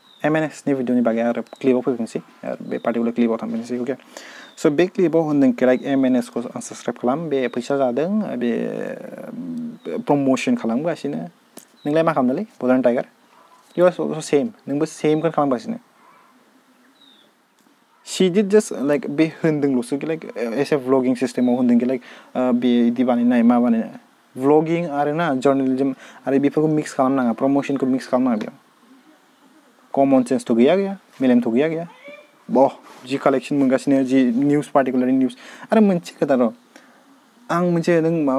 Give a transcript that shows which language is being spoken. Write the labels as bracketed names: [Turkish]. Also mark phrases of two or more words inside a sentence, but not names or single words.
[Bodo] MNS नि भिडिअनि बागै आरो क्लिपआव फैगोनसै आरो बे पार्टिकुलार क्लिपआव थांफिनसै [English] okay so [Bodo] बे क्लिपआव होनदों कि लाइक MNS खौ साबस्क्राइब खालाम बे फैसा जादों बे प्रमोशन खालामगासिनो नोंलाय मा खालामदोंलै बड'लेण्ड टाइगार [English] you are also same [Bodo] नोंबो सेमखौनो खालामगासिनो [English] she did just like [Bodo] बे होनदोंल'सो कि लाइक एसे व्लगिं सिस्टेमाव होनदों कि लाइक बे इदि बानायनाय मा बानायनाय व्लगिं आरो ना जर्नलिज्म आरो बेफोरखौ मिक्स खालामनाङा प्रमोशनखौ मिक्स खालामनाङा बेयाव [English] common sense' [Bodo] गैया मेलेमथ' गैया जि कालेक्शन मोनगासिनो [English] the news particular news [Bodo] आरो मोनसे खोथा र' आं मोनसे नों माबा